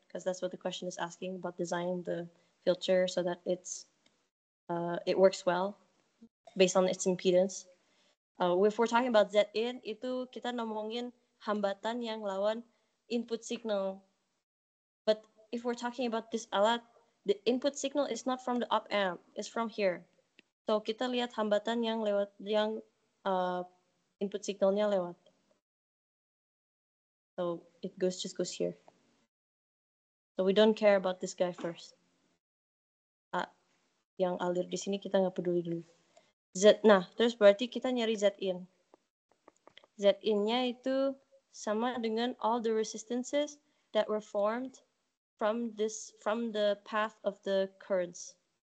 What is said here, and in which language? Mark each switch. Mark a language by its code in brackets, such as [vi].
[en] Because that's what the question is asking about designing the filter so that it works well based on its impedance. If we're talking about [id] Z in, itu kita ngomongin hambatan yang lawan input signal. [en] But if we're talking about this alat, the input signal is not from the op amp, it's from here. [id] So kita lihat hambatan yang lewat input signalnya lewat. [en] So it just goes here. So we don't care about this guy first. [id] Yang alir di sini kita nggak peduli dulu. Nah, terus berarti kita nyari Z in. [en] Z in-nya [id] itu sama dengan [en] all the resistances that were formed from the path of the currents.